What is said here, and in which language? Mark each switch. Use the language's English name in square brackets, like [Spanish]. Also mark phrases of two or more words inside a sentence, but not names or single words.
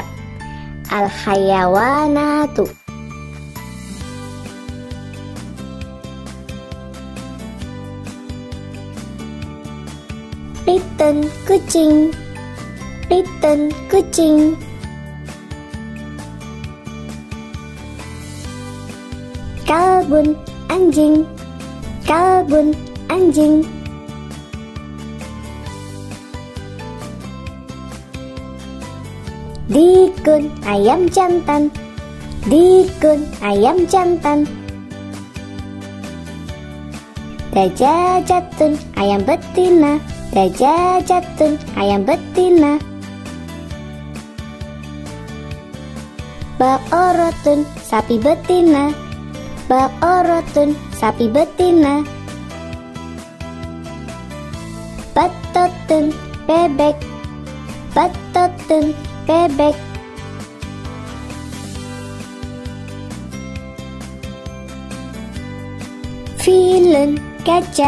[Arabic] الحيوانات. قطّ, [Indonesian] kucing. Kitten, kucing. Kalbun, anjing. Kalbun, anjing. Dikun, ayam jantan. Dikun, ayam jantan. Dajajatun, ayam betina. Dajajatun, ayam betina. Baqaratun, sapi betina. Baqaratun, sapi betina. Batatun, bebek. Batatun, bebek. Filun, gajah.